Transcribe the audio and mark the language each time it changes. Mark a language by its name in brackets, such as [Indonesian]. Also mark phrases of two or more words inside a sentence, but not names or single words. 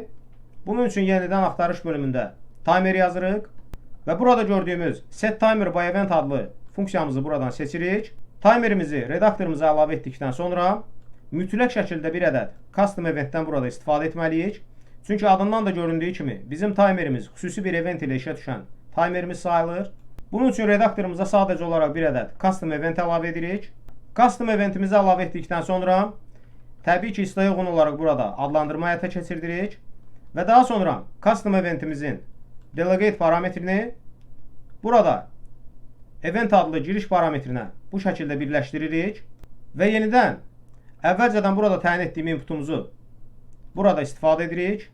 [Azerbaijani] Bunun üçün yenidən axtarış bölümündə timer yazırıq və burada gördüyümüz Set Timer by Event adlı funksiyamızı buradan seçirik. Timerimizi redaktorumuza əlavə etdikdən sonra mütləq şəkildə bir ədəd [English] custom eventdən [Azerbaijani] burada istifadə etməliyik. Çünki adından da göründüyü kimi bizim timerimiz xüsusi bir event ilə işə düşən timerimiz sayılır. Bunun üçün redaktorumuza sadəcə olaraq bir ədəd [English] custom event [Azerbaijani] əlavə edirik. [English] Custom eventimizi [Azerbaijani] əlavə etdikdən sonra təbii ki, isteğə uyğun olaraq burada adlandırma həyata keçirdirik və daha sonra [English] custom eventimizin [Azerbaijani] delegate parametrini burada event adlı giriş parametrinə bu şəkildə birləşdiririk və yenidən əvvəlcədən burada təyin etdiyim inputumuzu burada istifadə edirik.